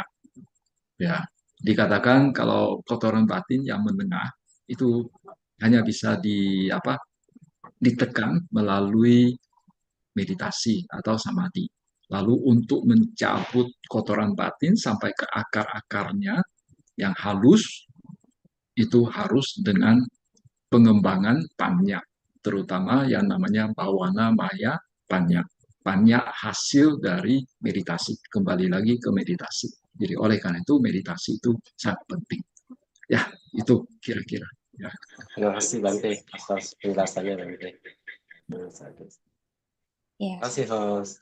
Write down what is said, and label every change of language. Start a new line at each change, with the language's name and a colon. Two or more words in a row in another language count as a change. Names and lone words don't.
Indonesian: Ya, dikatakan kalau kotoran batin yang menengah itu hanya bisa ditekan melalui meditasi atau samadhi. Lalu untuk mencabut kotoran batin sampai ke akar-akarnya yang halus, itu harus dengan pengembangan panya, terutama yang namanya
Pali: bawana maya panya.
Indonesian: Panya hasil dari meditasi, kembali lagi ke meditasi. Jadi oleh karena itu meditasi itu sangat penting. Ya, itu kira-kira. Ya. Terima kasih Bante atas penjelasannya Bante. Ya, Terima kasih host.